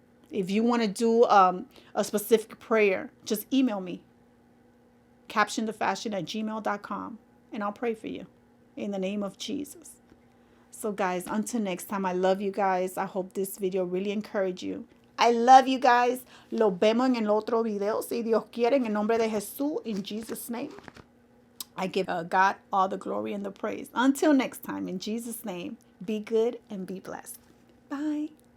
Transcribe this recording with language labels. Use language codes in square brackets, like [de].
[en] If you want to do a specific prayer, just email me. captionthefashion@gmail.com. And I'll pray for you. In the name of Jesus. So guys, until next time, I love you guys. I hope this video really encouraged you. I love you guys. [es] Los vemos en el otro video. Si Dios quiere, en el nombre de Jesús, [en] in Jesus' name. I give God all the glory and the praise. Until next time, in Jesus' name, be good and be blessed. Bye.